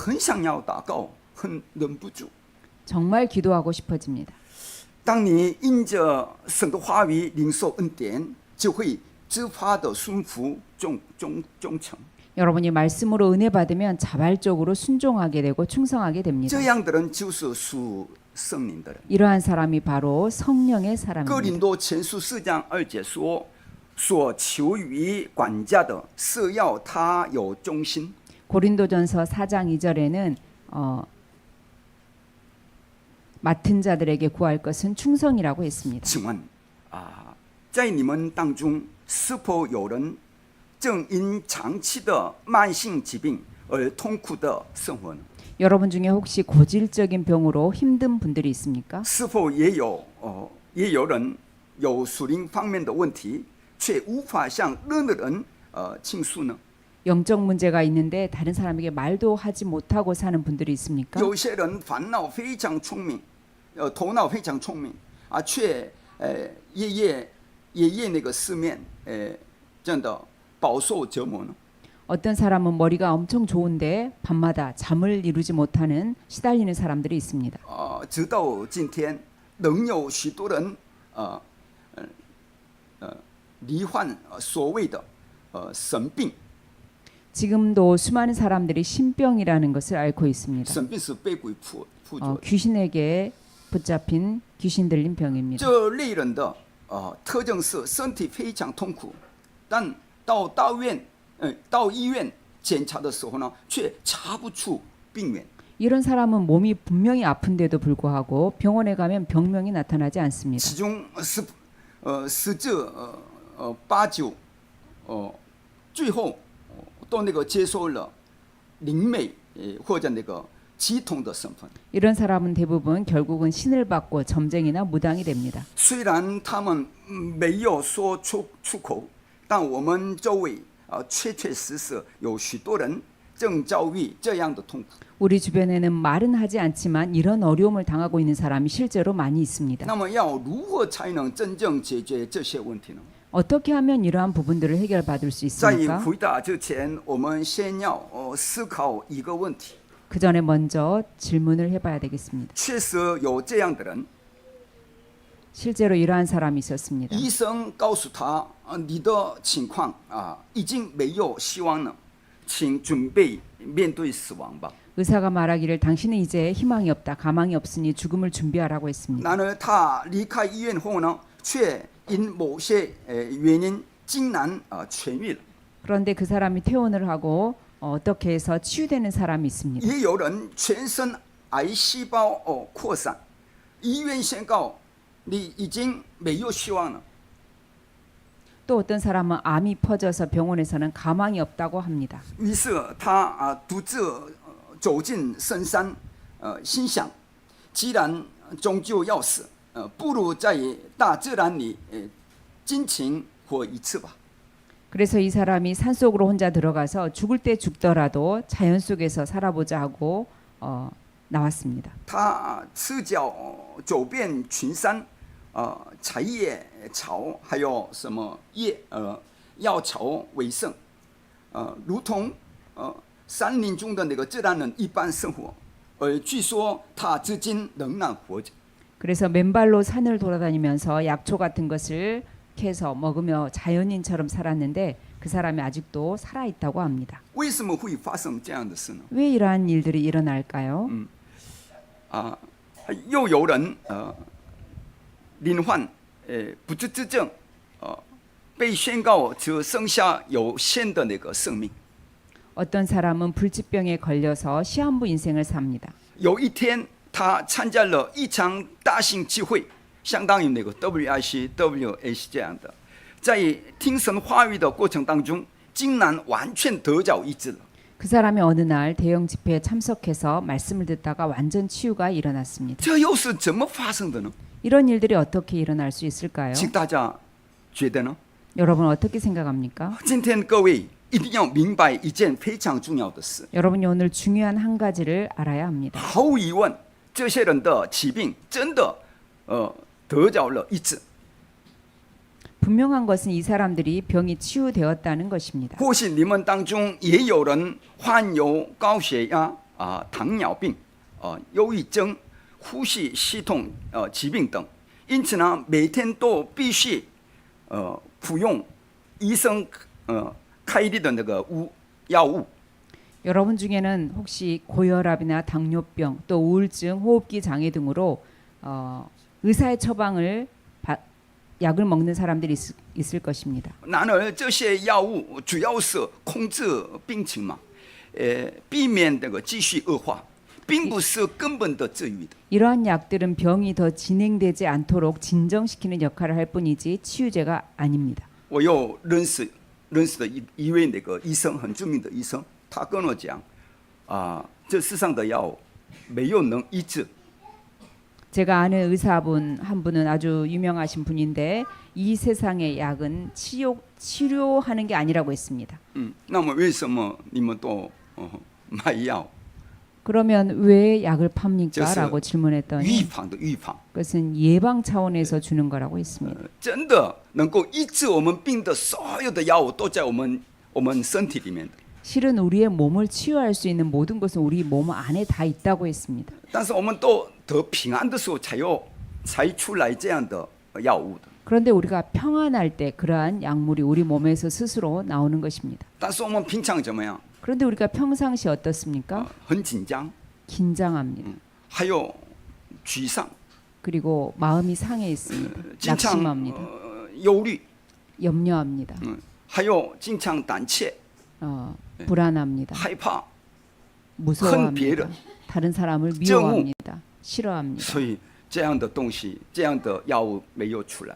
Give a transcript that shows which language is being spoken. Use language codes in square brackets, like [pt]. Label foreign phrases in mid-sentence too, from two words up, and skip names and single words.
[zh] 很想要祷告，很忍不住。 [ko] 정말 기도하고 싶어집니다. [zh] 当你因着神的话语领受恩典，就会自发的顺服忠诚。 [ko] 여러분이 말씀으로 은혜 받으면 자발적으로 순종하게 되고 충성하게 됩니다. [zh] 这样的人就是属圣灵的人。 [ko] 이러한 사람이 바로 성령의 [zh] 哥 [ko] 사람입니다. [zh] 林多前书4章2节说：“所求于管家的，是要他有忠心。” [ko] 고린도전서 4장 2절에는 맡은 자들에게 구할 것은 충성이라고 했습니다. [zh] 请问在你们当中是否有人正因长期的慢性疾病而痛苦的生活呢？ [ko] 여러분 중에 혹시 고질적인 병으로 힘든 분들이 있습니까? [zh] 是否也有人有属灵方面的问题，却无法向任何人倾诉呢？ [ko] 영적 문제가 있는데 다른 사람에게 말도 하지 못하고 사는 분들이 있습니까? [zh] 有些人烦恼非常聪明，头脑非常聪明却夜夜那个失眠，真的饱受折磨呢？ [ko] 어떤 사람은 머리가 엄청 좋은데 밤마다 잠을 이루지 못하는 시달리는 사람들이 있습니다. [zh] 直到今天，仍有许多人罹患所谓的神病。 [ko] 지금도 수많은 사람들이 신병이라는 것을 앓고 있습니다. [zh] 神病是被鬼附着的。 [ko] 귀신에게 붙잡힌 귀신 들린 병입니다. [zh] 这类人的特征是身体非常痛苦，但到医院检查的时候呢，却查不出病源。 [ko] 이런 사람은 몸이 분명히 아픈데도 불구하고 병원에 가면 병명이 나타나지 않습니다. [zh] 其中十之八九，最后都那个接受了灵媒或者那个乩童的身份。 [ko] 이런 사람은 대부분 결국은 신을 받고 점쟁이나 무당이 됩니다. [zh] 虽然他们没有说出口，但我们周围确实有许多人正遭遇这样的痛苦。 [ko] 우리 주변에는 말은 하지 않지만 이런 어려움을 당하고 있는 사람이 실제로 많이 있습니다. [zh] 那么要如何才能真正解决这些问题呢？ [ko] 어떻게 하면 이러한 부분들을 해결받을 수 [zh] 在 [ko] 있습니까? [zh] 回答之前，我们先要思考一个问题。 [ko] 그 전에 먼저 질문을 해봐야 되겠습니다. [zh] 确实有这样的人， [ko] 실제로 이러한 사람이 있었습니다. [zh] 医生告诉他，你的情况已经没有希望了，请准备面对死亡吧。 [ko] 의사가 말하기를 당신은 이제 희망이 없다, 가망이 없으니 죽음을 준비하라고 했습니다. [zh] 然而他离开医院后呢，却因某些原因竟然痊愈了。 [ko] 그런데 그 사람이 퇴원을 하고 어떻게 해서 치유되는 사람이 있습니다. [zh] 也有人全身癌细胞扩散，医院宣告你已经没有希望了。 [ko] 또 어떤 사람은 암이 퍼져서 병원에서는 가망이 없다고 합니다. [zh] 于是他独自走进深山，心想，既然终究要死，不如在大自然里尽情活一次吧。 [ko] 그래서 이 사람이 산속으로 혼자 들어가서 죽을 때 죽더라도 자연 속에서 살아보자 하고 나왔습니다. [zh] 他赤脚走遍群山，采叶草，还有什么药草为生，如同山林中的那个自然人一般生活。据说他至今仍然活着。 [ko] 그래서 맨발로 산을 돌아다니면서 약초 같은 것을 캐서 먹으며 자연인처럼 살았는데 그 그 사람이 아직도 살아 있다고 합니다. [zh] 为什么会发生这样的事呢？ [ko] 왜 이러한 일들이 일어날까요? [zh] 又有人罹患不治之症，被宣告只剩下有限的那个生命。 [ko] 어떤 사람은 불치병에 걸려서 시한부 인생을 삽니다. [zh] 有一天，他参加了一场大型聚会，相当于那个 WIC、WH 这样的，在听神话语的过程当中，竟然完全得着医治了。 [ko] 그 사람이 어느 날 대형 집회에 참석해서 말씀을 듣다가 완전 치유가 일어났습니다. [zh] 这又是怎么发生的呢？ [ko] 이런 일들이 어떻게 일어날 수 있을까요? [zh] 请大家觉得呢？ [ko] 여러분 어떻게 생각합니까? [zh] 今天各位一定要明白一件非常重要的事。 [ko] 여러분이 오늘 중요한 한 가지를 알아야 합니다. [zh] 毫无疑问，这些人的疾病真的得着了医治。 [ko] 분명한 것은 이 사람들이 병이 치유되었다는 것입니다. [zh] 或许你们当中也有人患有高血压糖尿病忧郁症、呼吸系统疾病等，因此呢，每天都必须服用医生开立的那个药物。 [ko] 여러분 중에는 혹시 고혈압이나 당뇨병, 또 우울증, 호흡기 장애 등으로 의사의 처방을 약을 먹는 사람들이 있을 것입니다. [zh] 然而这些药物主要是控制病情嘛，避免那个继续恶化，并不是根本的治愈的。 [ko] 이러한 약들은 병이 더 진행되지 않도록 진정시키는 역할을 할 뿐이지 치유제가 아닙니다. [zh] 我又认识的一位那个医生，很著名的医生，他跟我讲，这世上的药没有能医治。 [ko] 제가 아는 의사분 한 분은 아주 유명하신 분인데 이 세상의 약은 치료하는 게 아니라고 했습니다. [zh] 那么为什么你们都卖药？ [ko] 그러면 왜 약을 팝니까? [zh] 这是 [ko] 라고 질문했더니 [zh] 预防的预防， [ko] 그것은 예방 차원에서 주는 거라고 했습니다. [zh] 真的能够医治我们病的所有的药物都在我们身体里面的。 [ko] 실은 우리의 몸을 치유할 수 있는 모든 것은 우리 몸 안에 다 있다고 했습니다. [zh] 但是我们都得平安的时候才出来这样的药物的。 [ko] 그런데 우리가 평안할 때 그러한 약물이 우리 몸에서 스스로 나오는 것입니다. [zh] 但是我们平常怎么样？ [ko] 그런데 우리가 평상시 어떻습니까? [zh] 很紧张， [ko] 긴장합니다. [zh] 还有沮丧， [ko] 그리고 마음이 상해 있습니다. [zh] 经常 [ko] 낙심합니다. [zh] 忧虑， [ko] 염려합니다. [zh] 还有经常胆怯、 [ko] 불안합니다. [zh] 害怕。 [ko] 무서워합니다. 다른 사람을 미워합니다. 싫어합니다. [zh] 所以这样的东西，这样的药物没有出来，